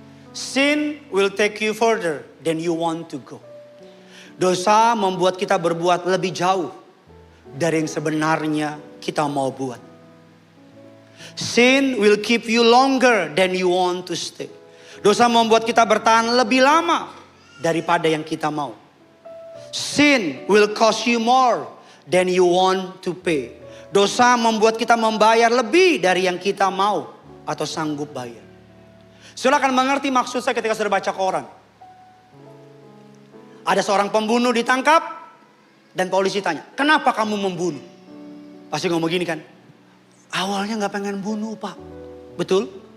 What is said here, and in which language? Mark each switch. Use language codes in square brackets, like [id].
[en] Sin will take you further than you want to go. [id] Dosa membuat kita berbuat lebih jauh dari yang sebenarnya kita mau buat. [en] Sin will keep you longer than you want to stay. [id] Dosa membuat kita bertahan lebih lama daripada yang kita mau. [en] Sin will cost you more than you want to pay. [id] Dosa membuat kita membayar lebih dari yang kita mau atau sanggup bayar. Saudara akan mengerti maksud saya ketika saudara baca koran. Ada seorang pembunuh ditangkap dan polisi tanya, kenapa kamu membunuh? Pasti ngomong gini kan, awalnya gak pengen bunuh pak. Betul?